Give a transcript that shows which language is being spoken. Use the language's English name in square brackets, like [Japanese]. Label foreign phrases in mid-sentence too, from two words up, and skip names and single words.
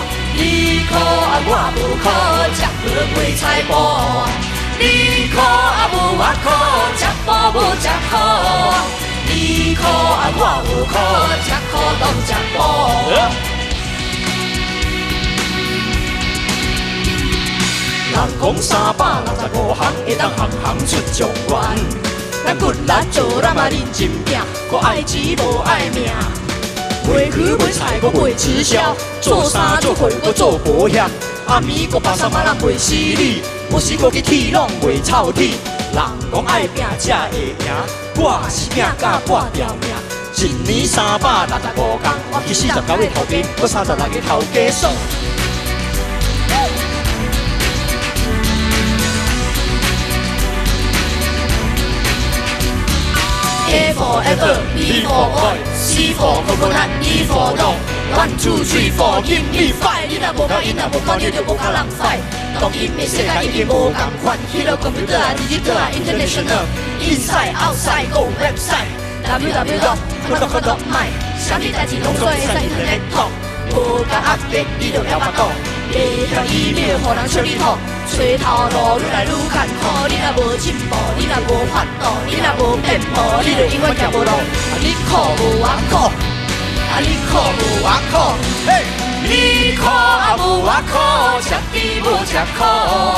[Min Nan Chinese] 你苦啊，我无苦，吃好买菜脯。你苦啊，无我苦，吃脯无吃苦。你苦啊，我无苦，吃苦当吃脯。人讲365 项，会当项项出状元。咱骨力做咱嘛认真拼，搁爱钱无爱命。卖鱼卖菜搁卖直销，做衫做货搁做保险。暗暝搁把三万人卖死你，有时搁去铁拢卖臭铁。人讲爱拼才会赢，我是拼甲半条命。一年365天，我去49个头家，搁36个头家爽。 [English] A for apple, B for boy, C for coconut, D for dog. 1, 2, 3, 4, give me 5. [Min Nan Chinese] 你若无够，因若无够，你就无甲人 fight。当今的世界已经无共款，迄落 computer 啊、digital 啊、 [English] international, inside, outside, go website. www.my， [Min Nan Chinese] 啥物代志拢做会使 [English] internet talk。 [Min Nan Chinese] 无甲 update，你就了甲讲。下条 email， 互人笑你吐。找头路愈来愈艰苦，你若无进步，你若无法度，你若无变步，你就永远行无路。你苦无我苦，你苦无我苦，嘿！你苦啊无我苦，吃甜无吃苦。